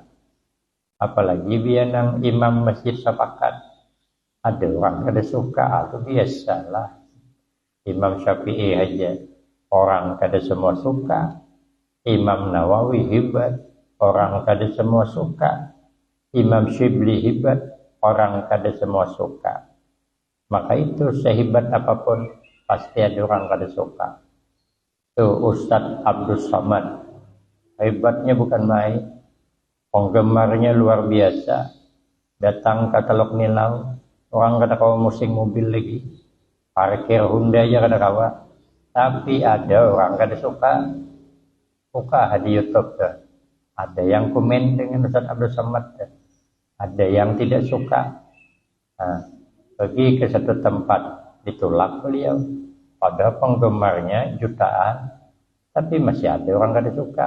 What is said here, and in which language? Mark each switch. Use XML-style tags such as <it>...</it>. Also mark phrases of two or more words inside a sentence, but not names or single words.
<id>Apalagi bianang Imam Masjid Sepakat, ada orang kada suka, atau biasalah. Imam Syafi'i aja orang kada semua suka. Imam Nawawi hebat, orang kada semua suka. Imam Syibli hebat, orang kada semua suka. Maka itu sehebat apapun pasti ada orang kada suka. Tuh Ustadz Abdul Somad, hebatnya bukan main. Penggemarnya luar biasa. Datang ke Teluk Nilau, orang</id> <bjn>kada kawa</bjn> <id>musik mobil lagi. Parkir Honda aja</id> <bjn>kada kawa.</bjn> <id>Tapi ada orang kada suka. Buka di YouTube tuh. Ada yang komen dengan Ustadz Abdul Somad tuh. Ada yang tidak suka. Nah, pergi ke satu tempat, ditolak beliau. Pada penggemarnya jutaan, tapi masih ada orang kada suka.</id>